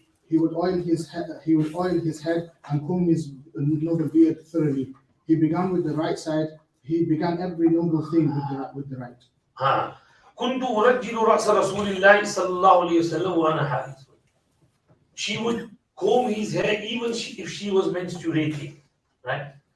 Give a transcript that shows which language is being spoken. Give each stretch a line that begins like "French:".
English: He would oil his head and comb his noble beard thoroughly. He began with the right side. He began every noble thing with the right.
Arabic: كنت أرجل رأس رسول الله صلى الله عليه وسلم وأنا حائض.
English: She would comb his hair even if she was menstruating, right?